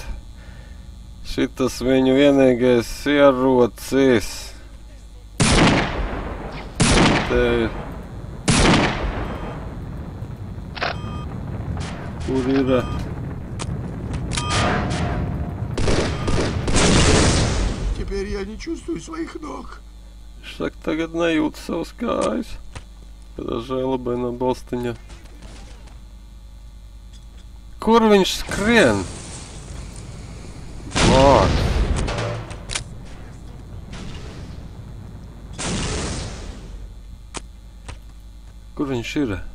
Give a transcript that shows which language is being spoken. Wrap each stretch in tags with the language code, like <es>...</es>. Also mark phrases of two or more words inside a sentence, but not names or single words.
<lv>Šitas viņu vienīgais ierocis. Te ir. Kur ir?</lv> <ru>Теперь я не чувствую своих ног.</ru> <lv>Viņš saka, tagad nejūt savas kājas. Kādā žēlabainā balstiņā. Kur viņš skrien? Vārds. Kur viņš ir?</lv>